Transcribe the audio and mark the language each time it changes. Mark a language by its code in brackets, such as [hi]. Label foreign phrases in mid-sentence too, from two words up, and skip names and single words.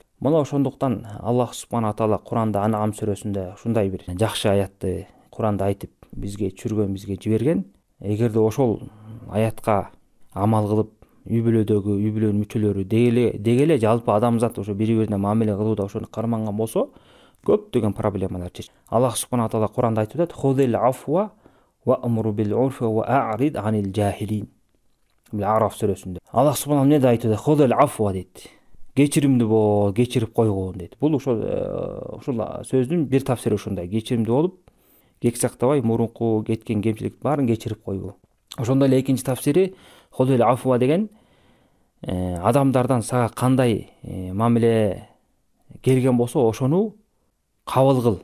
[ky] Мына ошондуктан Аллах субхана таала Куранда Ан'ам сүрөсүндө ушундай бир жакшы аятты Куранда айтып, бизге чүргөн, бизге жиберген. эгерде ошол аятка амал кылып үй бүлөнүн мүчөлөрү деги эле жалпы адамзат ошо бири бирине мамиле кылууда ошону карманган болсо көптөгөн проблемалар чечилет. Аллах субхана таала Куранда айтып атат: [ar] "خذ العفو وأمر بالعرف وأعرض عن الجاهلين." [ky] Араф сүрөсүндө Аллах субхана эмне деп айтып атат? [ar] خذ العفو дейт. [ky] Кечиримдүү бол, кечирип койгон дейт. Бул ошол сөздүн бир тафсири ушундай: кечиримдүү болуп, кек сактабай, мурунку кеткен кемчилик баарын кечирип койгу. Ошондой эле экинчи тафсири [ar] خذ العفو [ky] деген адамдардан сага кандай мамиле келген болсо ошону кабыл кыл.